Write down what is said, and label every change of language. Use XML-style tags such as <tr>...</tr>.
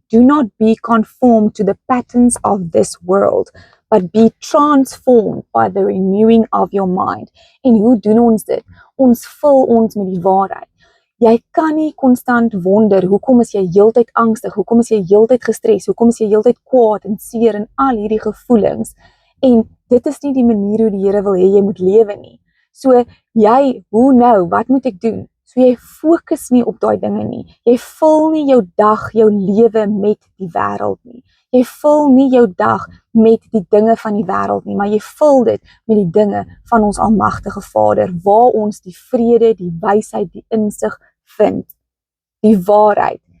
<en>Do not be conformed to the patterns of this world, but be transformed by the renewing of your mind.</en> <af>En hoe doen ons dit? Ons vul ons met die waarheid. Jy kan nie konstant wonder, hoekom is jy heeltyd angstig, hoekom is jy heeltyd gestres, hoekom is jy heeltyd kwaad en seer en al hierdie gevoelens. En dit is nie die manier hoe die Here wil hê jy moet lewe nie. So jy, hoe nou, wat moet ek doen? So jy fokus nie op daai dinge nie. Jy vul nie jou dag, jou lewe met die wêreld nie. Jy vul nie jou dag met die dinge van die wêreld nie, maar jy vul dit met die dinge van ons almagtige Vader, waar ons die vrede, die wysheid, die insig vind. Die waarheid.</af>